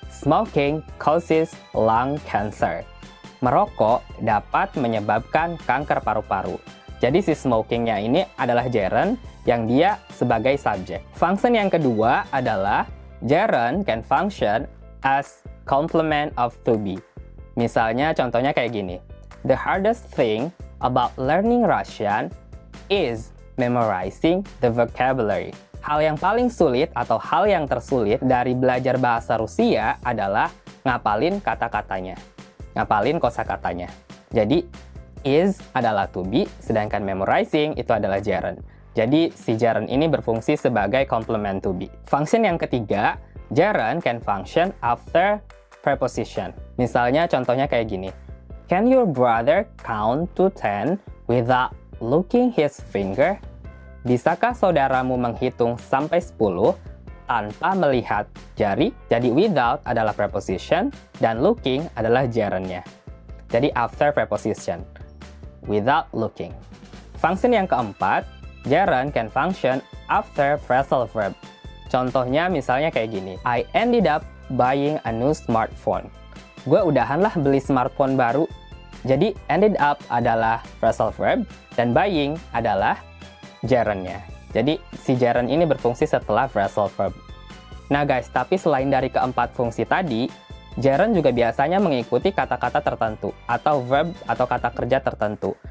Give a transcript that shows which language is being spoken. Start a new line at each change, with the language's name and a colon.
English: Smoking causes lung cancer.
Indonesian: Merokok dapat menyebabkan kanker paru-paru. Jadi si smokingnya ini adalah gerund yang dia sebagai subjek. Function yang kedua adalah
English: gerund can function as complement of to be.
Indonesian: Misalnya contohnya kayak gini.
English: The hardest thing about learning Russian is memorizing the vocabulary.
Indonesian: Hal yang paling sulit atau hal yang tersulit dari belajar bahasa Rusia adalah ngapalin kata-katanya. Ngapalin kosakatanya. Jadi, is adalah to be, sedangkan memorizing itu adalah gerund. Jadi, si gerund ini berfungsi sebagai complement to be. Function yang ketiga,
English: gerund can function after preposition.
Indonesian: Misalnya contohnya kayak gini.
English: Can your brother count to 10 without looking his finger?
Indonesian: Bisakah saudaramu menghitung sampai 10 tanpa melihat jari? Jadi without adalah preposition dan looking adalah gerundnya. Jadi after preposition.
English: Without looking.
Indonesian: Function yang keempat,
English: gerund can function after phrasal verb.
Indonesian: Contohnya misalnya kayak gini.
English: I ended up buying a new smartphone.
Indonesian: Gue udahan lah beli smartphone baru. Jadi ended up adalah phrasal verb dan buying adalah gerundnya. Jadi si gerund ini berfungsi setelah phrasal verb. Nah guys, tapi selain dari keempat fungsi tadi, gerund juga biasanya mengikuti kata-kata tertentu atau verb atau kata kerja tertentu.